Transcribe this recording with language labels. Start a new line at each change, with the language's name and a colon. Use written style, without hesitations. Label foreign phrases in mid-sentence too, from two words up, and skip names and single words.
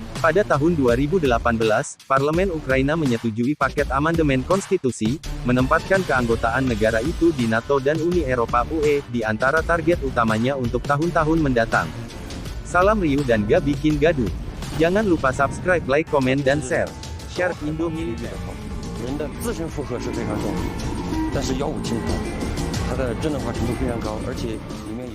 Indonesian: Pada tahun 2018, Parlemen Ukraina menyetujui paket amandemen konstitusi, menempatkan keanggotaan negara itu di NATO dan Uni Eropa (UE) di antara target utamanya untuk tahun-tahun mendatang. Salam riuh dan gak bikin gaduh. Jangan lupa subscribe, like, komen, dan share. Share Indo Militer.
Chinese: 人的自身负荷是非常重，但是药物轻薄，它的智能化程度非常高，而且